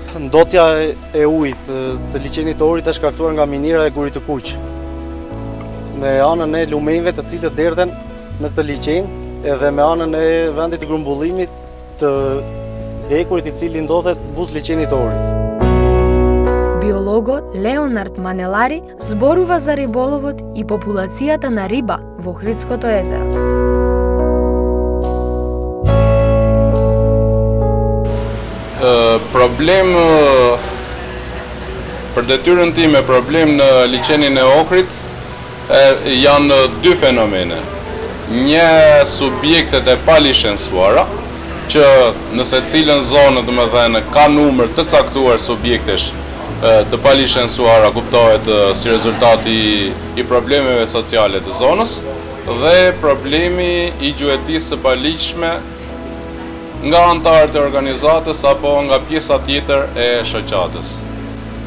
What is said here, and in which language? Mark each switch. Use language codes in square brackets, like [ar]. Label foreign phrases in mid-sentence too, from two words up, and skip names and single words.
[sq] Ndotja e ujit të liçenit të Orit është shkaktuar nga miniera e Gurit të Kuq, me anën e lumeve të cilët derdhen në këtë liçen, edhe me anën e vendit të grumbullimit të ekurit i cili ndodhet buz liçenit të Orit. [mk] Биологот Леонард Манелари зборува за риболовот и популацијата на риба во Охридското езеро. [sq] Problem për detyrën time, problem në liçenin e Ohrit janë dy fenomene. Një, subjektet e palicencuara, që nëse cilën zonë, domethënë, ka numër të caktuar subjektesh të palicencuara, kuptohet si rezultati i problemeve sociale të zonës, dhe problemi i gjuetisë së paligjshme nga anëtarët e organizatës apo nga pjesa tjetër e shoqatës.